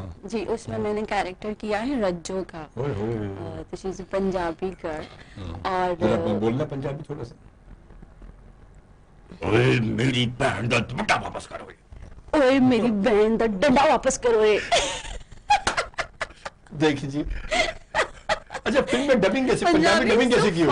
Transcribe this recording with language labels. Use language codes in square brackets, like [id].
[ur] جی اس میں میں نے کیریکٹر کیا ہے رجو کا, تو [en] She is Punjabi girl. [ur] اور بولنا پنجابی تھوڑا سا, [pa] اوے میری بہن دا ڈنڈا واپس کرو, اوے میری بہن دا ڈنڈا واپس کرو. [ur] دیکھیں جی, اچھا فلم میں ڈبنگ کیسے, پنجابی ڈبنگ کیسے کی ہوگی؟